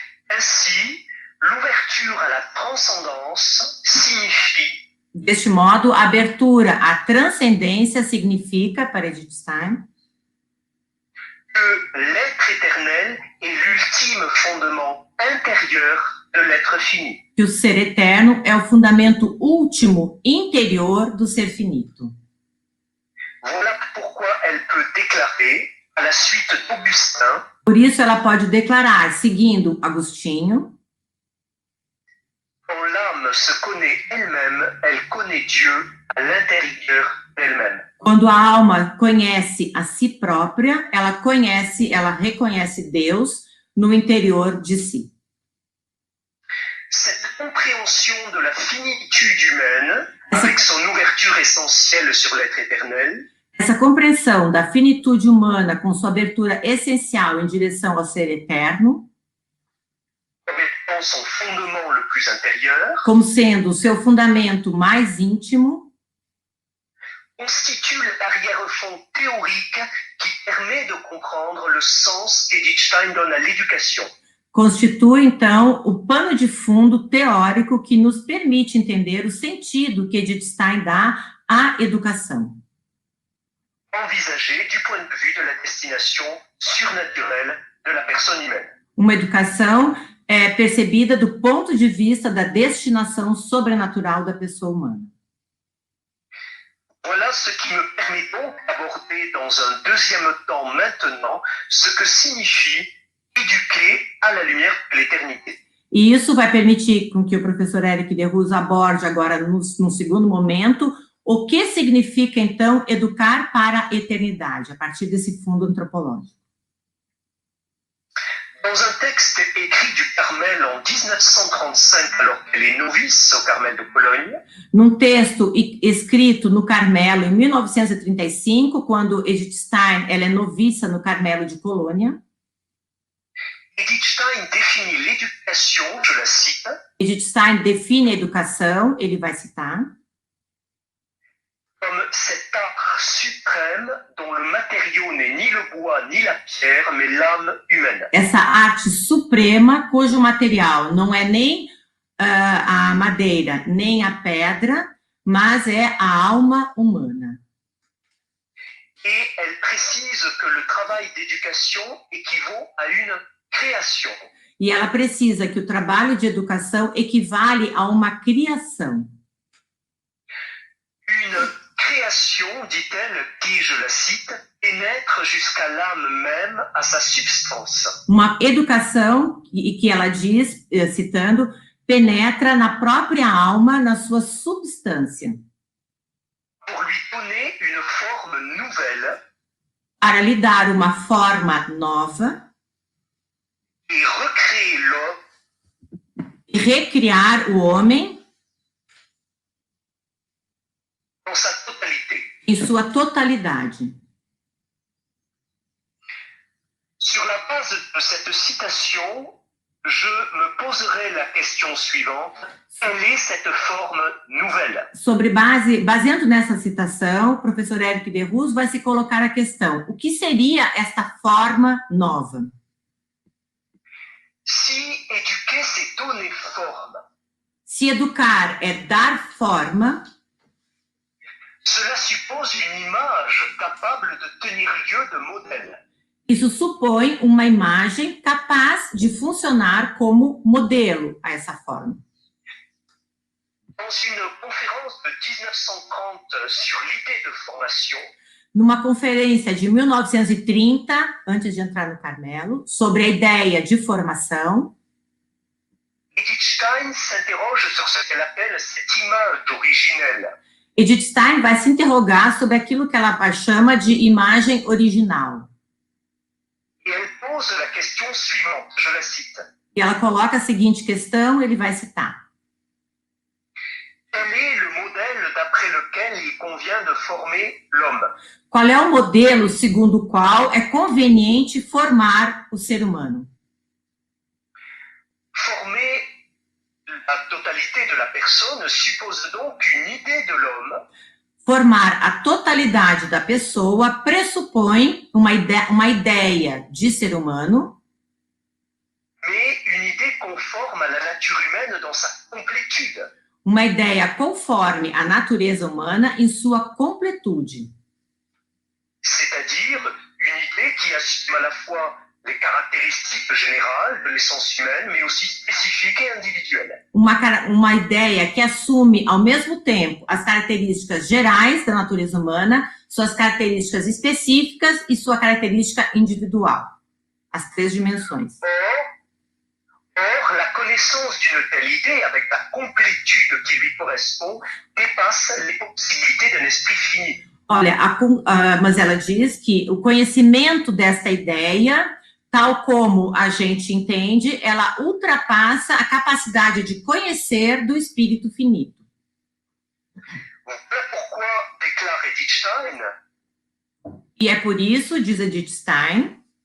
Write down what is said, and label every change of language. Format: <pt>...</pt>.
<fr>Ainsi, l'ouverture à la transcendance signifie</fr> <pt>Deste modo, a abertura à transcendência significa, para Edith Stein,</pt> <fr>que l'être éternel est l'ultime fondement intérieur de l'être fini.</fr> <pt>que o ser eterno é o fundamento último interior do ser finito.</pt> <fr>Voilà pourquoi elle peut déclarer, à la suite d'Augustin,</fr> <pt>Por isso, ela pode declarar, seguindo Agostinho,</pt> <fr>quand l'âme se connaît elle-même, elle connaît Dieu à l'intérieur d'elle-même.</fr> <pt>quando a alma conhece a si própria, ela reconhece Deus no interior de si.</pt> <fr>Cette compréhension de la finitude humaine, avec son ouverture essentielle sur l'être éternel,</fr> <pt>Essa compreensão da finitude humana com sua abertura essencial em direção ao ser eterno,</pt> <fr>comme étant son fondement le plus intérieur,</fr> <pt>como sendo o seu fundamento mais íntimo,</pt> <fr>constitue l'arrière-fond théorique qui permet de comprendre le sens qu'Edith Stein donne à l'éducation.</fr> <pt>constitui, então, o pano de fundo teórico que nos permite entender o sentido que Edith Stein dá à educação,</pt> <fr>Envisagée du point de vue de la destination surnaturelle de la personne humaine.</fr> <pt>uma educação percebida do ponto de vista da destinação sobrenatural da pessoa humana.</pt> <fr>Voilà ce qui me permet donc d'aborder dans un deuxième temps maintenant ce que signifie éduquer à la lumière de l'éternité.</fr> <pt>E isso vai permitir com que o professor Eric Derruz aborde agora, num segundo momento, o que significa, então, educar para a eternidade, a partir desse fundo antropológico.</pt> <fr>Dans un texte écrit du Carmel en 1935, alors qu'elle est novice au Carmel de Cologne,</fr> <pt>Num texto escrito no Carmelo, em 1935, quando Edith Stein ela é noviça no Carmelo de Colônia,</pt> <fr>Edith Stein définit l'éducation, je la cite,</fr> <pt>Edith Stein define a educação, ele vai citar,</pt> <fr>comme cet art suprême dont le matériau n'est ni le bois ni la pierre, mais l'âme humaine.</fr> <pt>essa arte suprema, cujo material não é nem a madeira, nem a pedra, mas é a alma humana.</pt> <fr>Et elle précise que le travail d'éducation équivaut à une création.</fr> <pt>E ela precisa que o trabalho de educação equivale a uma criação.</pt> <fr>Une création, dit-elle, qui, je la cite, pénètre jusqu'à l'âme même, à sa substance.</fr> <pt>Uma educação, que ela diz, citando, penetra na própria alma, na sua substância,</pt> <fr>Pour lui donner une forme nouvelle</fr> <pt>para lhe dar uma forma nova</pt> <fr>et recréer l'homme</fr> <pt>e recriar o homem</pt> <fr>dans sa totalité.</fr> <pt>em sua totalidade.</pt> <fr>Sur la base de cette citation, je me poserai la question suivante. Quelle est cette forme nouvelle?</fr> <pt>Baseando nessa citação, o professor Eric Derruz vai se colocar a questão: o que seria esta forma nova?</pt> <fr>Si éduquer, c'est donner forme,</fr> <pt>Se Se educar é dar forma,</pt> <fr>cela suppose une image capable de tenir lieu de modèle.</fr> <pt>isso supõe uma imagem capaz de funcionar como modelo a essa forma.</pt> <fr>Dans une conférence de 1930 sur l'idée de formation,</fr> <pt>Numa conferência de 1930, antes de entrar no Carmelo, sobre a ideia de formação,</pt> <fr>Edith Stein s'interroge sur ce qu'elle appelle cette image originelle.</fr> <pt>Edith Stein vai se interrogar sobre aquilo que ela chama de imagem original.</pt> <fr>Et elle pose la question suivante, je la cite.</fr> <pt>E ela coloca a seguinte questão, ele vai citar.</pt> <fr>Quel est le modèle d'après lequel il convient de former l'homme?</fr> <pt>Qual é o modelo segundo o qual é conveniente formar o ser humano?</pt> <fr>Former la totalité de la personne suppose donc une idée de l'homme</fr> <pt>Formar a totalidade da pessoa pressupõe uma ideia de ser humano,</pt> <fr>mais une idée conforme à la nature humaine dans sa complétude.</fr> <pt>uma ideia conforme à natureza humana em sua completude.</pt> <fr>C'est-à-dire une idée qui assume à la fois les caractéristiques générales de l'essence humaine, mais aussi spécifiques et individuelles.</fr> <pt>Uma ideia que assume, ao mesmo tempo, as características gerais da natureza humana, suas características específicas e sua característica individual. As três dimensões.</pt> <fr>Or, la connaissance d'une telle idée, avec la complétude qui lui correspond, dépasse les possibilités d'un esprit fini.</fr> <pt>Olha, mas ela diz que o conhecimento desta ideia, tal como a gente entende, ela ultrapassa a capacidade de conhecer do espírito finito.</pt> <fr>Voilà pourquoi, déclare Edith Stein,</fr> <pt>E é por isso, diz Edith Stein,</pt>